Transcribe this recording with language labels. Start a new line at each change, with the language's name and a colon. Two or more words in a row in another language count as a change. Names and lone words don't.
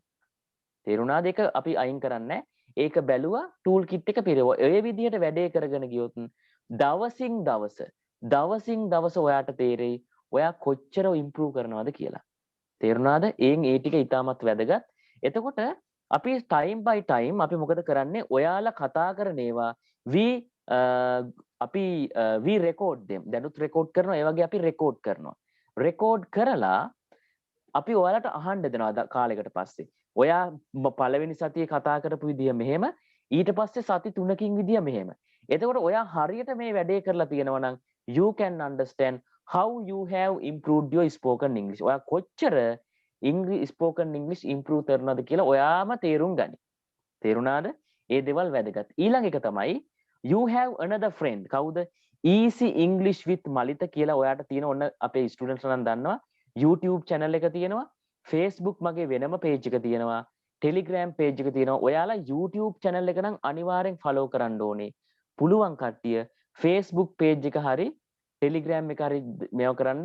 Sinhala: තේරුණාද? ඒක අපි අයින් කරන්නේ. ඒක බැලුවා
English: tool kit
Sinhala: එක පිරෙවුවා. ඔය විදිහට වැඩේ කරගෙන ගියොත් දවසින් දවස ඔයාට තේරෙයි ඔයා කොච්චර improve කරනවද කියලා. තේරුණාද? ඒ ටික ඉතාමත් වැදගත්. එතකොට අපි
English: time by time
Sinhala: අපි මොකද කරන්නේ? ඔයාලා කතා කරන ඒවා
English: we record them.
Sinhala: දැනුත් record කරනවා. ඒ වගේ අපි record කරනවා. record කරලා අපි ඔයාලට අහන්න දෙනවා කාලයකට පස්සේ. ඔයා පළවෙනි සතියේ කතා කරපු විදිය මෙහෙම, ඊට පස්සේ සති 3කින් විදිය මෙහෙම. එතකොට ඔයා හරියට මේ වැඩේ කරලා තියෙනවා නම්
English: you can understand how you have improved your spoken English.
Sinhala: ඔයා කොච්චර
English: spoken English improve
Sinhala: කරනවද කියලා ඔයාම තේරුම් ගනි. තේරුණාද? ඒ දේවල් වැදගත්. ඊළඟ එක තමයි
English: you have another friend.
Sinhala: කවුද? easy English with Malita කියලා ඔයාට තියෙන ඔන්න අපේ ස්ටුඩන්ට්ස් නම් දන්නවා. YouTube channel එක තියෙනවා. Facebook මගේ වෙනම page එක තියෙනවා. Telegram page එක තියෙනවා. ඔයාලා YouTube channel එක නම් අනිවාර්යෙන් follow කරන්න ඕනේ. පුළුවන් කට්ටිය Facebook page එක හරි Telegram එක හරි මේව කරන්න.